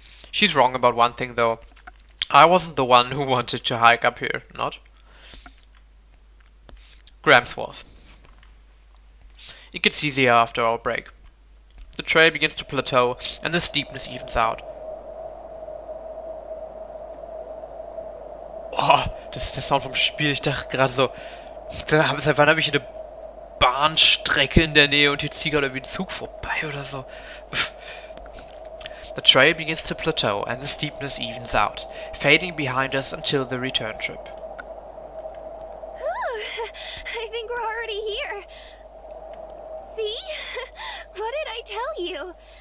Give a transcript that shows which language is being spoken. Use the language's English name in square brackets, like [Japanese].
[English] She's wrong about one thing though. I wasn't the one who wanted to hike up here, not? Gramps was. It gets easier after our break. The trail begins to plateau and the steepness evens out. [German] Oh, das ist der Sound vom Spiel. Ich dachte gerade so, seit wann habe ich eine Bahnstrecke in der Nähe und hier zieht gerade wie ein Zug vorbei oder so. [English] The trail begins to plateau and the steepness evens out, fading behind us until the return trip. I think we're already here. See? What did I tell you?